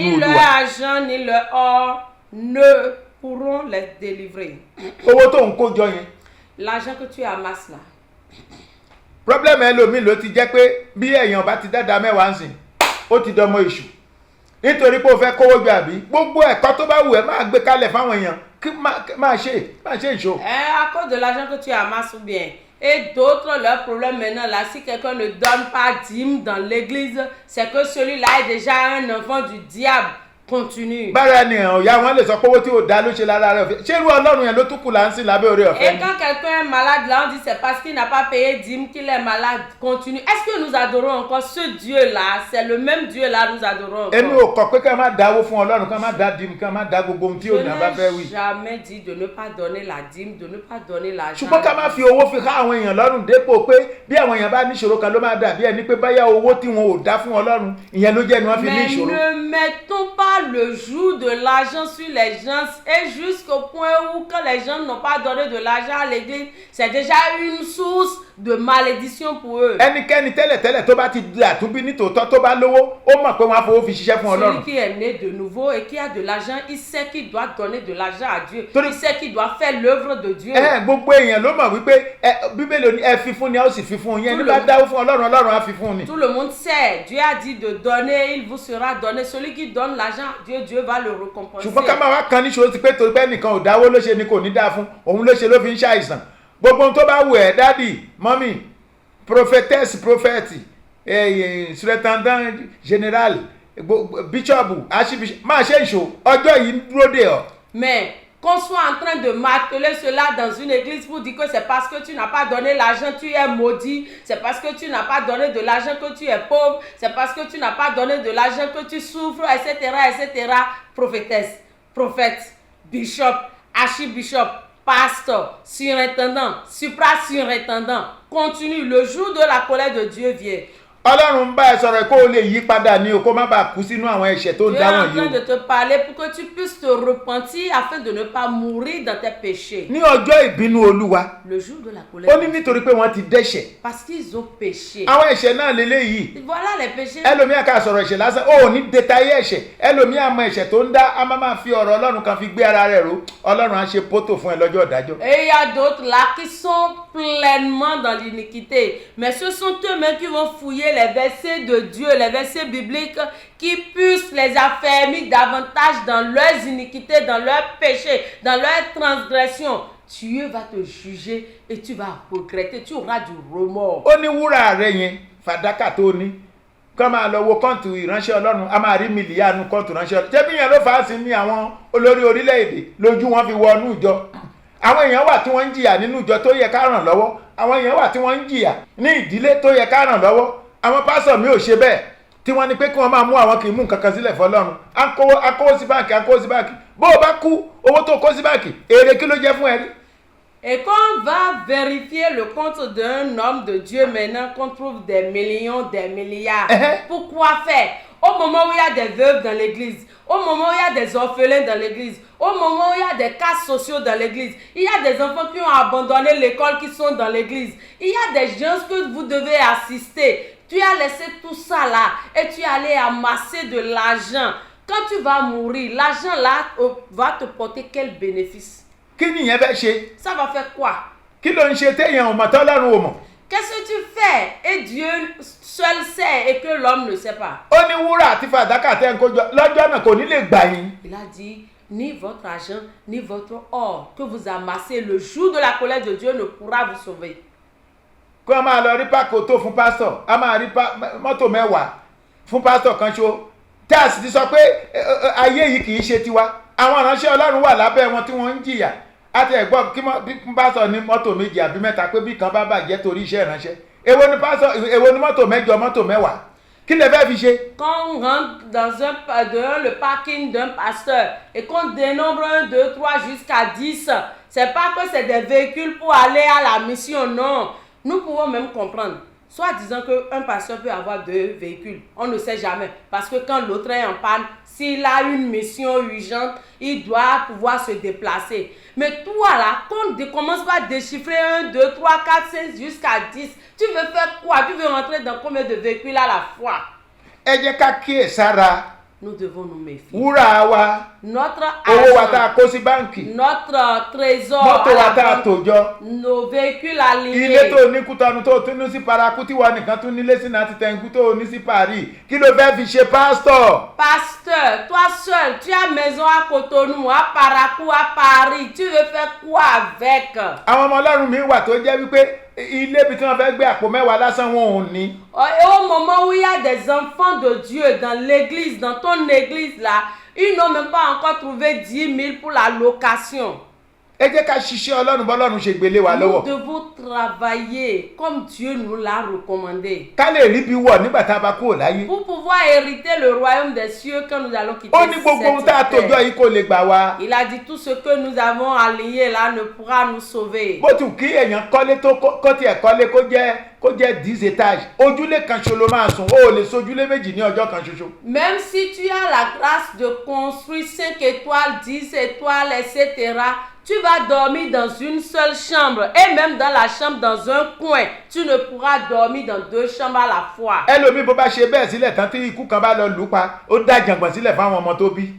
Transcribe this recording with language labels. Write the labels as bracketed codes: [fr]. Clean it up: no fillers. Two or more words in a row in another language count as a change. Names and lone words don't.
[fr] Ni leur [yo] Olúwa. [fr] argent ni leur or ne pourront les délivrer. [yo] owó tó ń kó jọ yẹn. [fr] L'argent que tu amasses là, [yo] problem ẹlòmíì ló ti jẹ́ pé bí èèyàn bá ti dáadáa mẹ́wàá ń sìn ó ti dọmọ èṣù nítorí pé ó fẹ́ kówó jọ àbí gbogbo ẹ̀kọ́ tó bá wù ẹ́ máa gbé kalẹ̀ fáwọn èèyàn kí máa ṣe ìṣó. [fr] à cause de l'argent que tu amasses ou bien. Et d'autres, leur problème maintenant là, si quelqu'un ne donne pas dîme dans l'église, c'est que celui-là est déjà un enfant du diable. Continue. [yo] bára ni ọ̀yá wọn lè sọ pé owó tí ò dá ló ṣe lára rẹ̀ ọ̀fẹ́ ṣé irú Ọlọ́run yẹn ló tún kù là ń sìn lábẹ́ oore ọ̀fẹ́ [fr] Et [yo] ni. [fr] quand quelqu'un est malade, là, on dit c'est parce qu'il n'a pas payé dîme qu'il est malade. Continue. Est-ce que nous adorons encore ce Dieu-là? C'est le même Dieu-là, nous adorons [yo] èmi [fr] encore. [yo] ò kọ̀ pé ká má dáwó fún Ọlọ́run ká má dá dìmú ká má dá gbogbo ohun tí [fr] Je [yo] ò ní abá fẹ́ [fr] n'ai [yo] wí. [fr] jamais dit de ne pas donner la dîme, de ne pas donner l'argent. [yo] ṣùgbọ́n ká má fi owó fi ká àwọn èèyàn lọ́rùn dépò pé bí àwọn èèyàn bá níṣòro kan ló máa dàbí ẹni pé báyà owó tí wọn ò dá fún Ọlọ́run ìyẹn ló jẹ́ ni wọ́n fi ní [fr] Mais [yo] ìṣòro. [fr] ne mettons pas le joug de l'argent sur les gens et jusqu'au point où quand les gens n'ont pas donné de l'argent à l'église, c'est déjà une source de malédiction pour eux. [yo] ẹnikẹ́ni tẹ́lẹ̀tẹ́lẹ̀ tó bá ti di àtúnbí nítòótọ́ tó bá lówó ó mọ̀ pé wọ́n á fowó fi ṣiṣẹ́ fún [fr] Celui [yo] Ọlọ́run. [fr] qui est né de nouveau et qui a de l'argent, il sait qu'il doit donner de l'argent à Dieu. [yo] Torí- [fr] Il sait qu'il doit faire l'œuvre de Dieu. [yo] Gbogbo èèyàn ló mọ̀ wípé Bíbélì ní ẹ fi fún ni a ó sì fi fún yín, ẹni bá dáwó fún Ọlọ́run Ọlọ́run á fi fún ni. [fr] Tout le monde sait. Dieu a dit de donner, il vous sera donné. Celui qui donne l'argent à Dieu, Dieu va le récompenser. [yo] ṣùgbọ́n ká máa wá kan níṣòro ti pé torí pé ẹnìkan ò dáwó ló ṣe ni kò ní dáa fún òun ló ṣe ló fi ń ṣàìsàn. Gbogbo ohun tó bá wù ẹ́ dádì mọ́mì [en] prophetess prophet [fr] surintendant général [en] bishop archbishop [yo] máa ṣe ìṣó ọjọ́ yìí ń dúró dè ọ́. [fr] Mais qu'on soit en train de marteler cela dans une église pour dire que c'est parce que tu n'as pas donné l'argent, tu es maudit. C'est parce que tu n'as pas donné de l'argent que tu es pauvre. C'est parce que tu n'as pas donné de l'argent que tu souffres, etc., etc. Prophétesse, prophète, [en] bishop, archbishop, [fr] pasteur, surintendant, supra-surintendant. Continue. Le jour de la colère de Dieu vient. [yo] Ọlọ́run ń bá ẹ sọ̀rọ̀ kó o lè yí padà ní o kó má bàa kú sínú àwọn ẹ̀ṣẹ̀ tó ń [fr] Dieu est [yo] dá [fr] en [yo] wọ̀nyí [fr] train [yo] o. [fr] de te parler pour que tu puisses te repentir afin de ne pas mourir dans tes péchés. [yo] Ní ọjọ́ ìbínú Olúwa [fr] Le jour de la colère. [yo] ó ní nítorí pé wọ́n ti dẹ́ṣẹ̀. [fr] Parce qu'ils ont péché. [yo] Àwọn ẹ̀ṣẹ̀ náà lélẹ́yìí. [fr] Voilà les péchés. [yo] Ẹlòmíà ká sọ̀rọ̀ ẹ̀ṣẹ̀ lásán ó ní détaillé ẹ̀ṣẹ̀. Ẹlòmíà mọ ẹ̀ṣẹ̀ tó ń dá a máa fi ọ̀rọ̀ Ọlọ́run kan fi gbé ara rẹ̀ ró. Ọlọ́run á ṣe pótò fún ẹ lọ́jọ́ ìdájọ́. [fr] Et il y a d'autres là qui sont pleinement dans l'iniquité. Mais ce sont eux-mêmes qui vont fouiller les versets de Dieu, les versets bibliques, qui puissent les affermir davantage dans leurs iniquités, dans leurs péchés, dans leurs transgressions. Dieu va te juger et tu vas regretter, tu auras du remords. [yo] Ó ní wúrà rẹ̀ yẹn fàdákà tó ní kọ́ máa lọ wo kọ́ǹtù ìránṣẹ́ Ọlọ́run a máa rí mílíọ̀nù kọ́ǹtù ìránṣẹ́ Ọlọ́run. Ṣé bí yẹn ló fà á sí ní àwọn olórí orílẹ̀-èdè lójú wọn fi wọnú ìjọ. Àwọn èèyàn wà tí wọ́n ń jìyà nínú ìjọ tó yẹ ká ràn lọ́wọ́. Àwọn èèyàn wà tí wọ́n ń jìyà ní ìdílé tó yẹ ká ràn lọ́wọ́. Àwọn pásọ̀ mi ò ṣe bẹ́ẹ̀ tí wọ́n ní pé kí wọ́n máa mú àwọn kì í mú nǹkan kan sílẹ̀ fọlọ́run. Akówó sí báǹkì akówó sí báǹkì. Bó o bá kú owó tó kó sí báǹkì èrè kí ló jẹ́ fún ẹ rí? [fr] Et quand on va vérifier le compte d'un homme de Dieu maintenant, qu'on trouve des millions, des milliards, pourquoi faire? Au moment où il y a des veuves dans l'église, au moment où il y a des orphelins dans l'église, au moment où il y a des cas sociaux dans l'église, il y a des enfants qui ont abandonné l'école qui sont dans l'église, il y a des gens que vous devez assister. Tu as laissé tout ça là et tu es allé amasser de l'argent. Quand tu vas mourir, l'argent là va te porter quel bénéfice? [yo] Kí nìyẹn fẹ́ ṣe? [fr] Ça va faire quoi? [yo] Kí ló ń ṣe téèyàn ò mọ̀ tọ́lọ́run ò mọ̀? [fr] Qu'est-ce que tu fais? Et Dieu seul sait et que l'homme ne sait pas. [yo] Ó ní wúrà àti fàdákà tẹ́ ń kójọ lọ́jọ́ náà kò ní lè gbà yín. [fr] Il a dit, ni votre argent, ni votre or que vous amassez le jour de la colère de Dieu ne pourra vous sauver. [yo] Kó a máa lọ rí pákó tó fún pásítọ̀, a máa rí mọ́tò mẹ́wàá fún pásítọ̀ kan ṣo. Tí a sì ti sọ pé ayé yìí kì í ṣe tiwa. Àwọn ìránṣẹ́ Ọlọ́run wà lábẹ́ wọn tí wọ́n ń jìyà. A ti ẹ̀gbọ́n kí pásítọ̀ ní mọ́tò méjì àbí mẹ́ta pé bí kan bá bàjẹ́ torí iṣẹ́ ìránṣẹ́. Èwo ni mọ́tò mẹ́jọ mọ́tò mẹ́wàá? Kí lè fẹ́ fi ṣe? [fr] Quand on rentre dans le parking d'un pasteur et qu'on dénombre 1, 2, 3 jusqu'à 10, c'est pas que c'est des véhicules pour aller à la mission, non. Nous pouvons même comprendre. Soit disant qu'un pasteur peut avoir 2 véhicules, on ne sait jamais. Parce que quand l'autre est en panne, s'il a une mission urgente, il doit pouvoir se déplacer. Mais toi là, quand on commence par déchiffrer 1, 2, 3, 4, 5 jusqu'à 10, tu veux faire quoi? Tu veux rentrer dans combien de véhicules à la fois? [yo] Ẹ jẹ́ ká kíyèsára. [fr] Nous devons nous méfier. [yo] Wúrà wa, [fr] Notre [yo] owó wa tá a [fr] argent, [yo] kó sí báǹkì, [fr] notre trésor, [yo] mọ́tò [fr] à [yo] wa [fr] la [yo] tá a [fr] banque, [yo] tò jọ. [fr] nos véhicules [yo] Ilé [fr] alignés. [yo] tó ní Kútọ́nù tó tún ní sí Paraku tí wọ́n nìkan tún nílé sí náà ti Tẹ̀ǹgù tó ní sí Paris. Kí ló fẹ́ fi ṣe pásítọ̀? [fr] Pasteur, toi seul, tu as maison à Cotonou, à Parakou, à Paris. Tu veux faire quoi avec? [yo] Àwọn ọmọ Ọlọ́run mi wà tó jẹ́ wípé ilé ibi tí wọ́n fẹ́ gbé àpò mẹ́wàá lásán wọn ò ní. [fr] Et au moment où il y a des enfants de Dieu dans l'église, dans ton église là, ils n'ont même pas encore trouvé 10 000 pour la location. [yo] Ẹ jẹ́ ká ṣiṣẹ́ Ọlọ́run bọ́lọ́run ṣe gbélé wa [fr] Nous [yo] lọ́wọ́. [fr] devons travailler comme Dieu nous l'a recommandé. [yo] Ká lè rí bí wọ̀ nígbà tá a bá kúrò láyé. [fr] Pour pouvoir hériter le royaume des cieux quand nous allons quitter [yo] Ó ní gbogbo ohun tá a [fr] cette [yo] tòjọ́ [fr] terre. [yo] yìí kò lè gbà wá. [fr] Il a dit tout ce que nous avons aligné là ne pourra nous sauver. [yo] Bó ti kí èèyàn kọ́lé tó kó tiẹ̀ kọ́lé kó jẹ́ 10 étages. Ojúlé kan ṣo ló máa sùn. O ò lè sojúlé méjì ní ọjọ́ kan ṣoṣo. [fr] Même si tu as la grâce de construire 5 étoiles, 10 étoiles, etc., Tu vas dormir dans une seule chambre et même dans la chambre dans un coin. Tu ne pourras dormir dans 2 chambres à la fois. [yo] ẹlòmíì bó bá ṣe bẹ́ẹ̀ sílẹ̀ tán tí ikú kan bá lọ lù ú pa ó dá jàngbọ̀n sílẹ̀ fáwọn ọmọ tó bí.